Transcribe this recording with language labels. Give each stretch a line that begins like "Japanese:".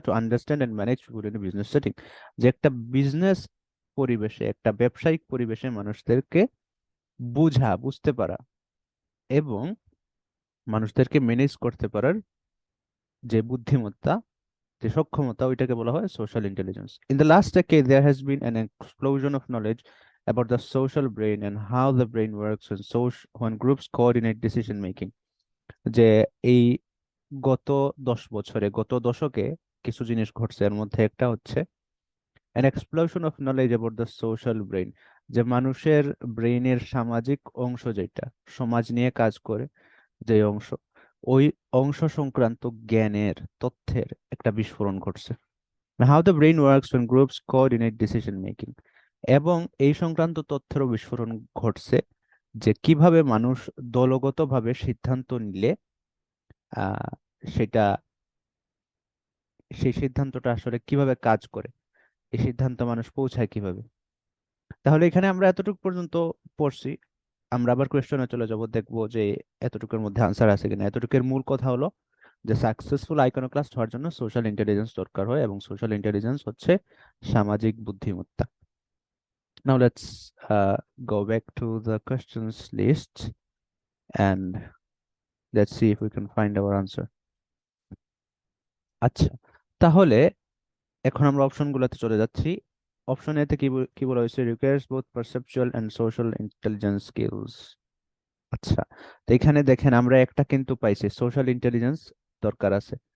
English: To understand and manage people in business setting.
Bangla: যে একটা business পরিবেশে, একটা ব্যবসায়িক পরিবেশে মানুষদেরকে বুঝতে পারা এবং মানুষদেরকে ম্যানেজ করতে পারার যে বুদ্ধিমত্তা, যে সক্ষমতা, ওইটাকে বলা হয় social intelligence.
English: In the last decade there has been an explosion of knowledge about the social brain and how the brain works when groups coordinate decision making.
Bangla: যে এই গত 10 বছরে, গত দশকে কিছু জিনিস ঘটছে, এর মধ্যে একটা হচ্ছে
English: an explosion of knowledge about the social brain।
Bangla: যে মানুষের ব্রেইনের সামাজিক অংশ, যেটা সমাজ নিয়ে কাজ করে, যে অংশ, ওই অংশ সংক্রান্ত জ্ঞানের, তথ্যের একটা বিস্ফোরণ ঘটছে।
English: How the brain works when groups coordinate decision making।
Bangla: এবং এই সংক্রান্ত তথ্যেরও বিস্ফোরণ ঘটছে, যে কিভাবে মানুষ দলগতভাবে সিদ্ধান্ত নিলে আহ সেটা, সেই সিদ্ধান্তটা আসলে কিভাবে কাজ করে, এই সিদ্ধান্ত মানুষ পৌঁছায় কিভাবে। তাহলে এখানে আমরা এতটুকু পর্যন্ত পড়ছি। আমরা আবার কোয়েশ্চনে চলে যাব, দেখবো যে এতটুকুর মধ্যে আনসার আছে কিনা। এতটুকুর মূল কথা হলো যে সাকসেসফুল আইকনোক্লাস্ট হওয়ার জন্য সোশ্যাল ইন্টেলিজেন্স দরকার হয়, এবং সোশ্যাল ইন্টেলিজেন্স হচ্ছে সামাজিক বুদ্ধিমত্তা।
English: Now let's go back to the questions list and let's see if we can find our answer.
Bangla: আচ্ছা, তাহলে এখন আমরা অপশনগুলোতে চলে যাচ্ছি। অপশন এতে কি বলা হয়েছে?
English: Requires both perceptual and social intelligence skills.
Bangla: আচ্ছা, তো এখানে দেখেন আমরা একটা কিন্তু পাইছি, সোশ্যাল ইন্টেলিজেন্স দরকার আছে।